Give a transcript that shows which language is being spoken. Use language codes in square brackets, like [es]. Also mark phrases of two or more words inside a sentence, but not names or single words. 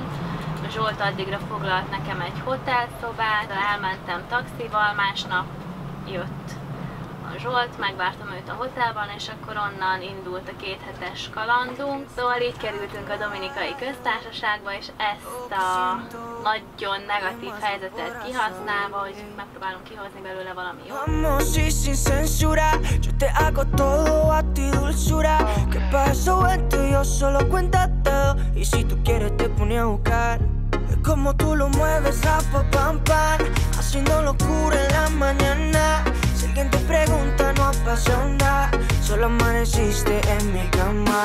[hu] Zsolt addigra foglalt nekem egy hotelszobát, elmentem taxival, másnap jött a Zsolt, megvártam őt a hotelban, és akkor onnan indult a 2 hetes kalandunk. Szóval így kerültünk a Dominikai Köztársaságba, és ezt a nagyon negatív helyzetet kihasználva, hogy megpróbálunk kihozni belőle valami jót. [es] Vamos y sin censura, yo te hago todo a ti dulzura. Que pa' eso vente, yo solo cuéntatelo. Y si tú quieres te pone a buscar. Es como tú lo mueves, pa pam pam, haciendo locura en la mañana. Si alguien te pregunta no ha pasado nada, solo amaneciste en mi cama.